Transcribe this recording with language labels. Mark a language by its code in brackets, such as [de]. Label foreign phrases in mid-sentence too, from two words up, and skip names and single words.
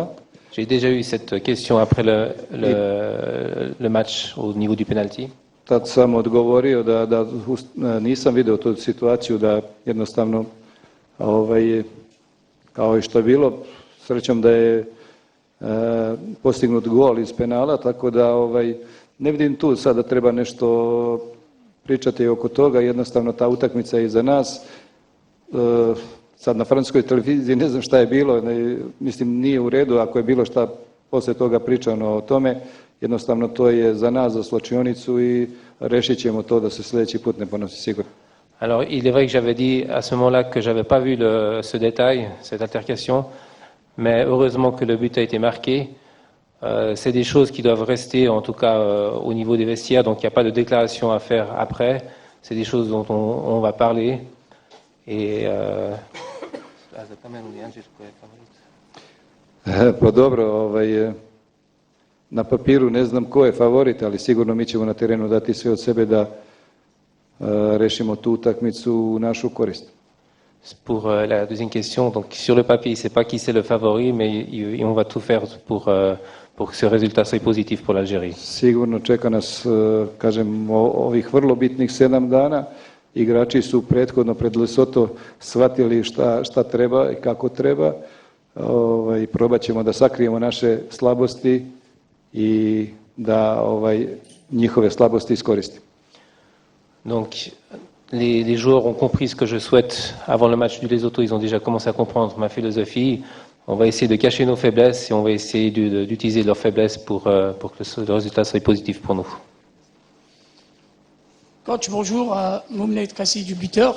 [fr] J'ai déjà eu cette question après le match au niveau du penalty. [sr] Tad sam odgovorio da nisam video tu situaciju da jednostavno kao i što je bilo, srećom da je postignut gol iz penala, tako da ne vidim tu sada treba nešto pričati oko toga, jednostavno ta utakmica je iza nas. Sad na francuskoj televiziji ne znam šta je bilo, mislim nije u redu ako je bilo šta posle toga pričano o tome, jednostavno to je za nas, za slačionicu i rešit ćemo to da se sljedeći put ne ponosi sigurno. [fr] Alors, il est vrai que j'avais dit à ce moment-là que j'avais pas vu ce détail, cette altercation, mais heureusement que le but a été marqué. C'est des choses qui doivent rester, en tout cas au niveau des vestiaires, donc il n'y a pas de déclaration à faire après. C'est des choses dont on va parler. Et [sr] Pa dobro, na papiru ne znam ko je favorit, ali sigurno mi ćemo na terenu dati sve od sebe da rešimo tu utakmicu u našu korist. [fr] Pour la deuxième question, donc sur le papier, c'est pas qui c'est le favori, mais on va tout faire pour que ce résultat soit positif pour l'Algérie. [sr] Sigurno čeka nas, kažem, ovih vrlo bitnih 7 dana. Igrači su prethodno pred Lesoto shvatili šta treba i kako treba. Probat ćemo da sakrijemo naše slabosti i da njihove slabosti iskoristimo. [fr] Donc, les joueurs ont compris ce que je souhaite avant le match du Lesotho. Ils ont déjà commencé à comprendre ma philosophie. On va essayer de cacher nos faiblesses et on va essayer d'utiliser leurs faiblesses pour que le résultat soit positif pour nous. Coach, bonjour, Moumnet Kassi du buteur.